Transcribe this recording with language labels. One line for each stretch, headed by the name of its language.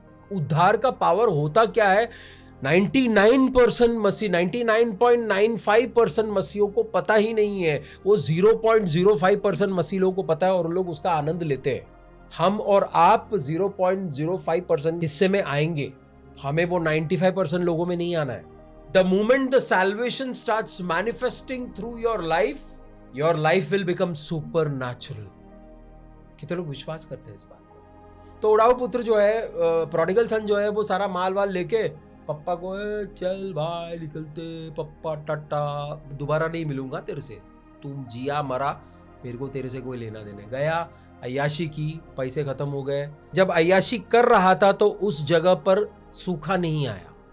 Hindi: उद्धार का पावर होता क्या है? 99% मसीह, 99.95% मसीहों को पता ही नहीं है। वो 0.05% मसीह लोगों को पता है और लोग उसका आनंद लेते हैं। हम और आप 0.05% हिस्से में आएंगे, हमें वो 95% लोगों में नहीं आना है।
English: The moment the salvation starts manifesting through your life will become supernatural।
Hindi: कितने लोग विश्वास करते हैं इस बात को? तो उड़ाऊ पुत्र जो है, प्रोडिगल सन जो है, वो सारा माल वाल लेके पप्पा को, चल भाई निकलते, पप्पा टाटा, दोबारा नहीं मिलूंगा तेरे से, तुम जिया मरा, मेरे को तेरे से कोई लेना देने। गया, अय्याशी की, पैसे खत्म हो गए। जब अय्याशी कर रहा था तो उस जगह पर सूखा नहीं आया।